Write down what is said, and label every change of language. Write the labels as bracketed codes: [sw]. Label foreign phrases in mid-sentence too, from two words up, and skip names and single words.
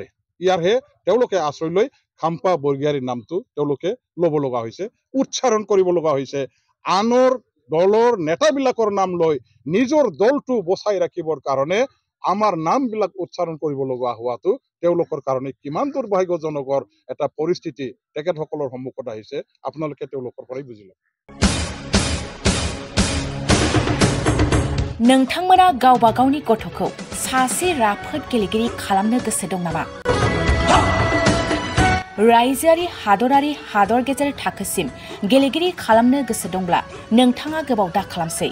[as] ইয়াৰহে তেওঁলোকে আশ্ৰয় লৈ খাম্পা বৰগিয়াৰীৰ নামটো তেওঁলোকে ল'ব লগা হৈছে, উচ্চাৰণ কৰিব লগা হৈছে। আনৰ দলৰ নেতাবিলাকৰ নাম লৈ নিজৰ দলটো বচাই ৰাখিবৰ কাৰণে আমাৰ নামবিলাক উচ্চাৰণ কৰিব লগা হোৱাটো তেওঁলোকৰ কাৰণে কিমান দুৰ্ভাগ্যজনকৰ এটা পৰিস্থিতি তেখেতসকলৰ সন্মুখত আহিছে আপোনালোকে তেওঁলোকৰ পৰাই বুজি লওক। [brx] नोंथांमोना गावबा गावनि गथ'खौ सासे राफोद गेलेगिरि खालामनो गोसो दं नामा? रायजोआरि हादरारि हादर गेजेर थाखोसिम गेलेगिरि खालामनो गोसो दंब्ला नोंथाङा गोबाव दा खालामसै।